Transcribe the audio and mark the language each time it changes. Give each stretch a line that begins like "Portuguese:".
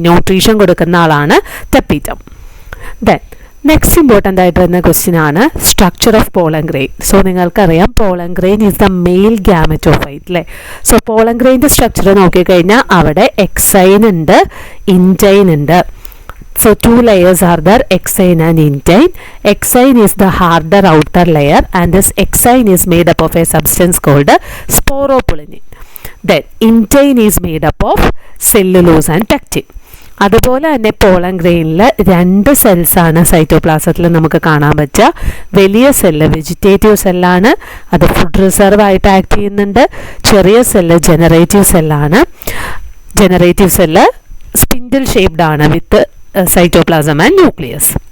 English: nutrition
Malayalam: കൊടുക്കുന്ന ആളാണ്
English: tapetum. Then next important
Malayalam: ആയിട്ട് വരുന്ന
English: Question ആണ് structure of pollen grain. So
Malayalam: നിങ്ങൾക്കറിയാം
English: Pollen grain is the male gametophyte അല്ലേ.
Malayalam: സോ പോളൻ ഗ്രെയിൻ്റെ സ്ട്രക്ചർ നോക്കിക്കഴിഞ്ഞാൽ അവിടെ എക്സൈൻ ഉണ്ട്, ഇൻറ്റൈൻ ഉണ്ട്.
English: So 2 layers are there, exine and intine. Exine is the harder outer layer and this exine is made up of a substance called sporopollenin. Then intine is made up of cellulose and pectin.
Malayalam: അതുപോലെ തന്നെ pollen ഗ്രെയിനിൽ 2 സെൽസാണ് സൈറ്റോപ്ലാസത്തിൽ നമുക്ക് കാണാൻ പറ്റുക. വലിയ cell vegetative സെല്ലാണ്, അത് food reserve ആയിട്ട് act ചെയ്യുന്നുണ്ട്. ചെറിയ cell generative സെല്ലാണ്. Generative cell spindle shaped ആണ്
English: With cytoplasm and nucleus.